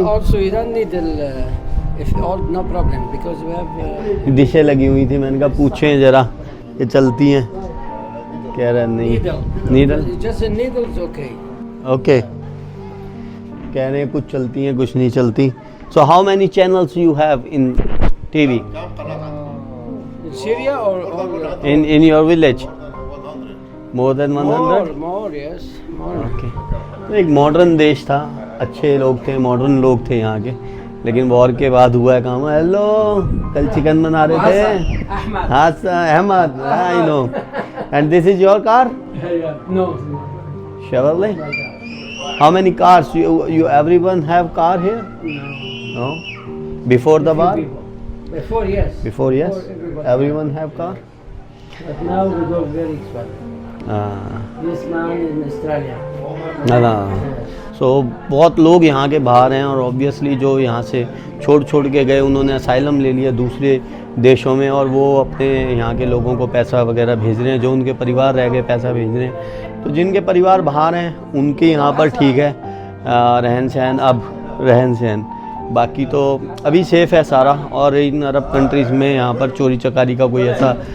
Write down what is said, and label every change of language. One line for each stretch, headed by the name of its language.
English: And also, you don't need if all no problem because we have
Hindi: डिशें लगी हुई थी, मैंने कहा पूछें ज़रा ये चलती हैं, कह रहा नहीं।
English: needle. Needle? Just a needle's okay.
Hindi: Okay, कह रहे हैं कुछ चलती हैं कुछ नहीं चलती।
English: So how many channels you have in TV In Syria or in your village? More than 100? more, yes, more.
Hindi: Okay, तो एक मॉडर्न देश था, अच्छे लोग थे, मॉडर्न लोग थे यहाँ के, लेकिन वॉर के बाद हुआ है काम। हेलो, कल चिकन बना रहे थे।
English: Ahmad. हाँ Ahmad, I know. And this is your car? No. Chevrolet? How many cars? You everyone have car here? No. Before the war? Before, yes. Before, yes. everybody. Everyone have car? But now we go very expensive. This man in Australia.
Hindi: ना सो बहुत लोग यहाँ के बाहर हैं, और obviously जो यहाँ से छोड़ के गए उन्होंने असाइलम ले लिया दूसरे देशों में, और वो अपने यहाँ के लोगों को पैसा वगैरह भेज रहे हैं, जो उनके परिवार रह गए पैसा भेज रहे हैं। तो जिनके परिवार बाहर हैं उनके यहाँ पर ठीक है रहन सहन, अब रहन सहन, बाकी तो अभी सेफ़ है सारा। और इन अरब कंट्रीज़ में यहाँ पर चोरी चकारी का कोई ऐसा